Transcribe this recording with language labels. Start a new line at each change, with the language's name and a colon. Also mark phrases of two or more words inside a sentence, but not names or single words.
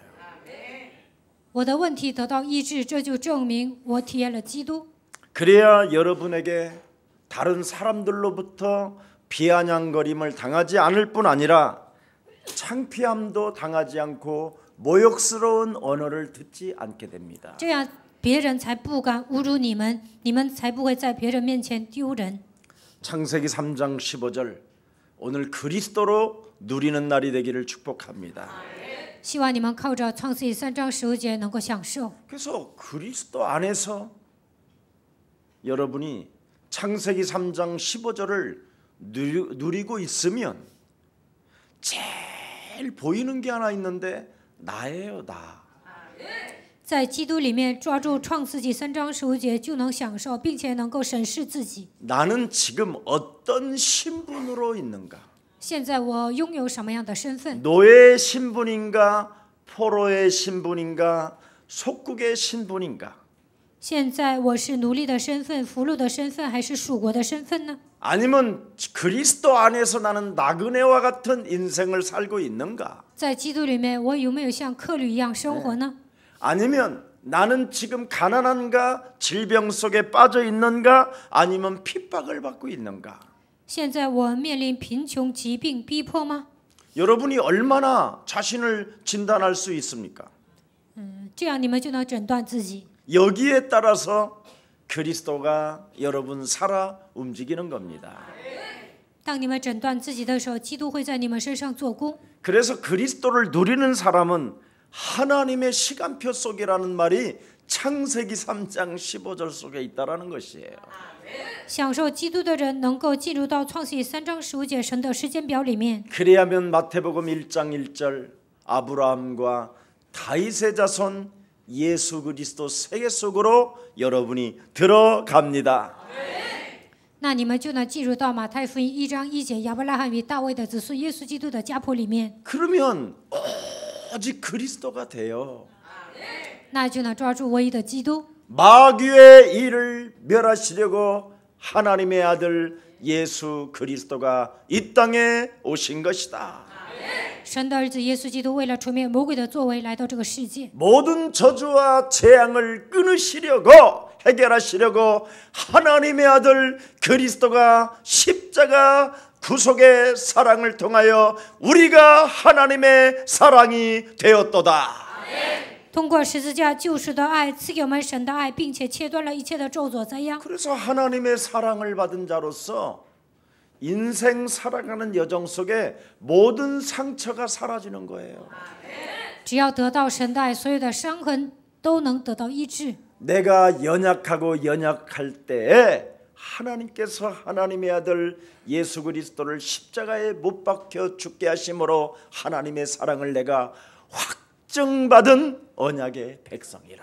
Chinese: 我的问题得到医治，这就证明我体验了基督。
Korean: 그래야 여러분에게 다른 사람들로부터 비아냥거림을 당하지 않을 뿐 아니라 창피함도 당하지 않고 모욕스러운 언어를 듣지 않게 됩니다.
Chinese: 这样别人才不敢侮辱你们，你们才不会在别人面前丢人。
Korean: 창세기 3장 15절 오늘 그리스도로 누리는 날이 되기를 축복합니다.
Chinese: 希望你们靠着创世纪3章15节能够享受。
Korean: 그래서 그리스도 안에서 여러분이 창세기 3장 15절을 누리고 있으면 제일 보이는 게 하나 있는데 나예요, 나.
Chinese: 在基督里面抓住创世纪3章15节，就能享受，并且能够审视自己。
Korean: 나는 지금 어떤 신분으로 있는가?
Chinese: 现在我拥有什么样的身份？
Korean: 노예의 신분인가? 포로의 신분인가? 속국의 신분인가?
Chinese: 现在我是奴隶的身份、俘虏的身份，还是属国的身份呢？
Korean: 아니면 그리스도 안에서 나는 나그네와 같은 인생을 살고 있는가?
Chinese: 在基督里面，我有没有像客旅一样生活呢？
Korean: 아니면 나는 지금 가난한가? 질병 속에 빠져 있는가? 아니면 핍박을 받고 있는가?
Chinese: 现在我面临贫穷、疾病逼迫吗？
Korean: 여러분이 얼마나 자신을 진단할 수 있습니까?
Chinese: 这样你们就能诊断自己。
Korean: 여기에 따라서 그리스도가 여러분 살아 움직이는 겁니다.
Chinese: 当你们诊断自己的时候，基督会在你们身上做工。
Korean: 그래서 그리스도를 누리는 사람은 하나님의 시간표 속이라는 말이 창세기 3장 15절 속에 있다라는 것이에요.
Chinese: 享受基督的人能够进入到创世纪3章15节神的时间表里面。
Korean: 그래야면 마태복음 1장 1절 아브라함과 다윗의 자손 예수 그리스도 세계 속으로 여러분이 들어갑니다.
Chinese: 那你们就能进入到马太福音1章1节亚伯拉罕与大卫的子孙耶稣基督的家谱里面，
Korean: 그러면 오직 그리스도가 돼요.
Chinese: 那就能抓住唯一的基督。
Korean: 마귀의 일을 멸하시려고 하나님의 아들 예수 그리스도가 이 땅에 오신 것이다.
Chinese: 神的儿子耶稣基督为了除灭魔鬼的作为来到这个世界，
Korean: 모든 저주와 재앙을 끊으시려고 해결하시려고 하나님의 아들 그리스도가 십자가 구속의 사랑을 통하여 우리가 하나님의 사랑이 되었도다.
Chinese: 通过十字架救赎的爱赐给我们神的爱，并且切断了一切的咒诅灾殃。
Korean: 그래서 하나님의 사랑을 받은 자로서 인생 살아가는 여정 속에 모든 상처가 사라지는 거예요.
Chinese: 只要得到神的爱，所有的伤痕都能得到医治。
Korean: 내가 연약하고 연약할 때에 하나님께서 하나님의 아들 예수 그리스도를 십자가에 못 박혀 죽게 하심으로 하나님의 사랑을 내가 확증받은 언약의 백성이라.